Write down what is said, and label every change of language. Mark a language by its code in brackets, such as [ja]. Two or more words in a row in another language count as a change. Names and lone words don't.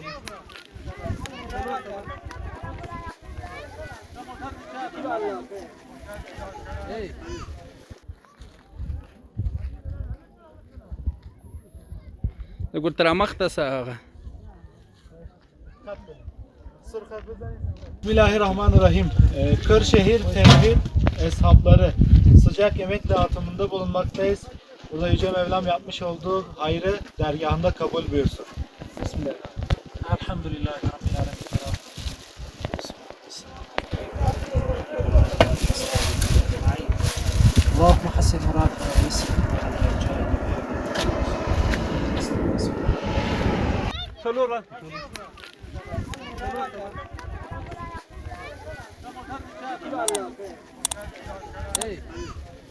[ar] قلت ترى مختصة Bismillahirrahmanirrahim. [tr] Kırşehir Tevhid Eshapları sıcak yemek dağıtımında bulunmaktayız. Burada Yüce Mevlam yapmış olduğu hayrı dergahında kabul buyursun. [ar] Bismillah. الحمد لله رب العالمين. اللهم حسن مرادنا ويسر [tr] Çalıyor lan. Hey